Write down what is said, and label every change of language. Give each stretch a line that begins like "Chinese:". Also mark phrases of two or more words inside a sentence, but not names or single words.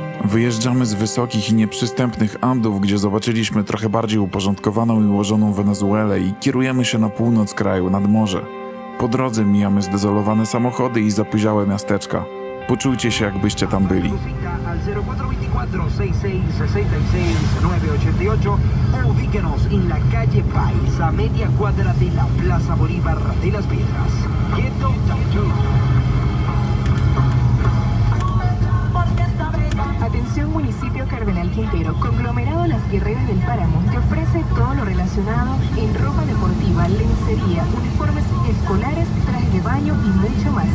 Polish: Wyjeżdżamy z wysokich i nieprzystępnych Andów, gdzie zobaczyliśmy trochę bardziej uporządkowaną i ułożoną Wenezuelę i kierujemy się na północ kraju, nad morze. Po drodze mijamy zdezolowane samochody i zapyziałe miasteczka. Poczujcie się, jakbyście tam byli.
Spanish: Al 0424-66-66-988 o ubíquenos en la calle País, a media cuadra de la Plaza Bolívar de Las Piedras. Quieto, Atención municipio Cardenal Quintero, conglomerado Las Guerreras del Páramo te ofrece todo lo relacionado en ropa deportiva, lencería, uniformes escolares, trajes de baño y mucho más.